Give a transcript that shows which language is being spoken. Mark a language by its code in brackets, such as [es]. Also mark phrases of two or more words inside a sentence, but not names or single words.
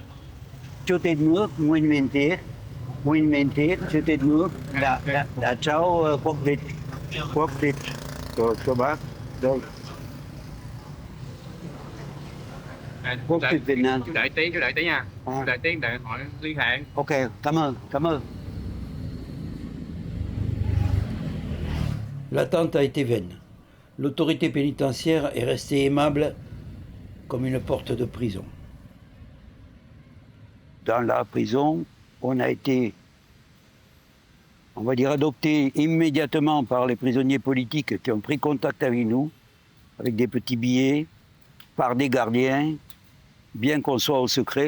[vi] Chủ tịch nước Nguyễn Minh Thiết, chủ tịch nước đã trao quốc tịch cho bác. Rồi. Quốc tịch Việt Nam. Chú đợi tí nha. Đợi tí để hỏi liên hệ. Ok, cảm ơn. [fr] L'attente a été vaine. L'autorité pénitentiaire est restée aimable comme une porte de prison. Dans la prison, on a été, on va dire, adopté immédiatement par les prisonniers politiques qui ont pris contact avec nous, avec des petits billets, par des gardiens, bien qu'on soit au secret.